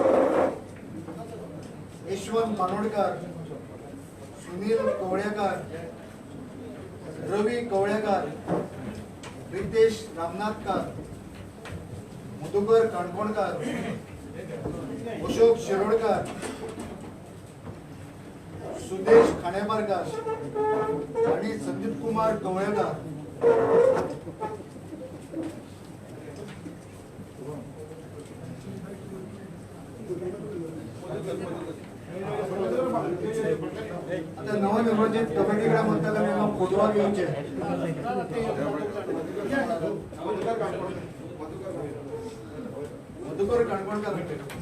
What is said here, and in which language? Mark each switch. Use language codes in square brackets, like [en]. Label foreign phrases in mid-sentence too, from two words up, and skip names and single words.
[mr] यशवंत मानोडकर, सुनील कवळेकर, रवी कवळेकर, रितेश रामनाथकर, मधुकर काणकोणकर, अशोक शिरोडकर, सुदेश खाणेपारकर आणि संदीप कुमार कवळेकर. आता नवनिर्वाचित कमिटीकडे म्हणताना मी फोटो घेऊचे मधुकर काणकोणकर.